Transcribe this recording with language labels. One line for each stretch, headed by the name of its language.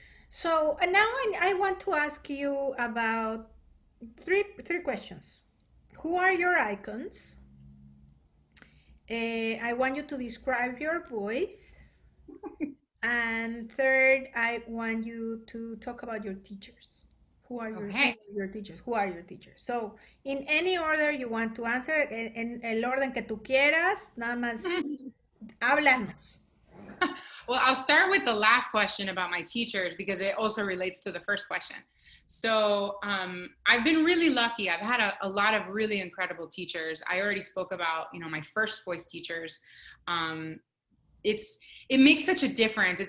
English: So now I want to ask you about three questions. Who are your icons? I want you to describe your voice. And third, I want you to talk about your teachers. Who Okay. are your teachers? Who are your teachers? So, in any order you want to answer,
Spanish: en el orden que tú quieras, nada más háblanos.
English: Well, I'll start with the last question about my teachers because it also relates to the first question. So I've been really lucky. I've had a lot of really incredible teachers. I already spoke about, my first voice teachers. Um, it makes such a difference.